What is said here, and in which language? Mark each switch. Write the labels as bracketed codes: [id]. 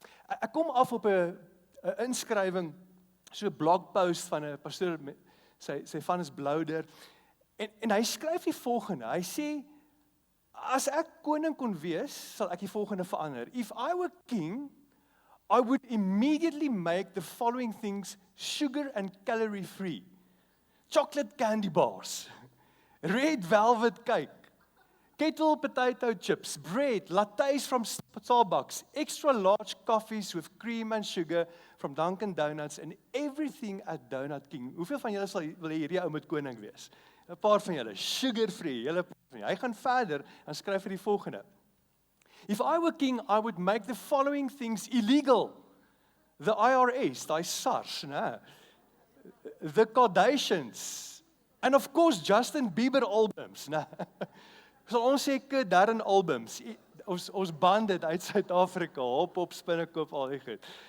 [af] Ek kom af op 'n inskrywing, so 'n blogpost van 'n pastoor, sy van is Blouder, en hy skryf die volgende, hy sê, as ek koning kon wees, sal ek die volgende verander. [en] If I were king, I would immediately make the following things sugar and calorie free. Chocolate candy bars, red velvet cake, kettle potato chips, bread, lattes from Starbucks, extra large coffees with cream and sugar from Dunkin' Donuts, and everything at Donut King. [af] Hoeveel van julle wil hierdie ou met koning wees? 'n Paar van julle, sugar free, julle paar van julle. Hy gaan verder en skryf vir die volgende. [en] If I were king, I would make the following things illegal. The IRS, die SARS, né? The Kardashians, and of course Justin Bieber albums, né? [af] Sal ons sê Darren albums, ons band dit uit Suid-Afrika, hop, spinnekop, al die goed.